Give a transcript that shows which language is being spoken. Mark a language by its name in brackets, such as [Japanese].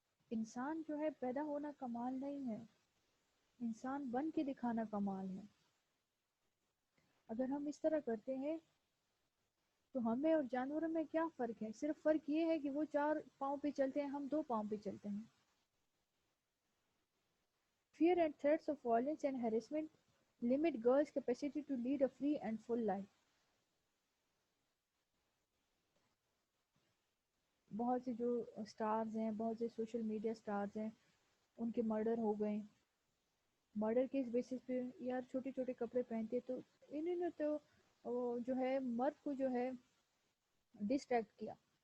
[Urdu] انسان جو ہے پیدا ہونا کمال نہیں ہے, انسان بن کے دکھانا کمال ہے. اگر ہم اس طرح کرتے ہیں تو ہمیں اور جانوروں میں کیا فرق ہے؟ صرف فرق یہ ہے کہ وہ 4 پاؤں پہ چلتے ہیں, ہم 2 پاؤں پہ چلتے ہیں. [English] Fear and threats of violence and harassment limit girls' capacity to lead a free and full life. [Urdu] بہت سے جو سٹارز ہیں, بہت سے سوشل میڈیا سٹارز ہیں, ان کے مرڈر ہو گئے. مرڈر کے اس بیسس پہ یار چھوٹے چھوٹے کپڑے پہنتے تو انہوں نے تو جو ہے مرد کو جو ہے ڈسٹریکٹ کیا.